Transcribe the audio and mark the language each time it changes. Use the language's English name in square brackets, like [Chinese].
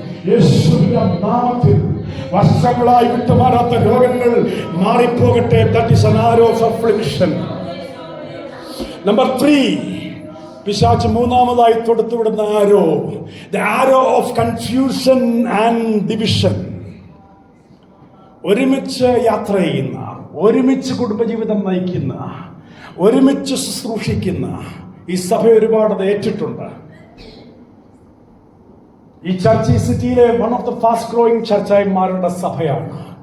[Malayalam] യേശുവിന്റെ നാമത്തിൽ വർഷങ്ങളായി വിട്ടുമാറാത്ത രോഗങ്ങൾ മാറിപ്പോകട്ടെ. [English] That is an arrow of affliction. Number 3, [Malayalam] പിശാച് മൂന്നാമതായി തൊടുത്തുവിടുന്ന ആരോ, [English] the arrow of confusion and division. [Malayalam] ഒരുമിച്ച് യാത്ര ചെയ്യുന്ന, ഒരുമിച്ച് കുടുംബജീവിതം നയിക്കുന്ന, ഒരുമിച്ച് ശുശ്രൂഷിക്കുന്ന ഈ സഭ ഒരുപാട് ഏറ്റിട്ടുണ്ട്. ഈ ചർച്ച് ഈ സിറ്റിയിലെ [English] one of the fast growing [Malayalam] ചർച്ചായി മാറേണ്ട സഭയാണ്.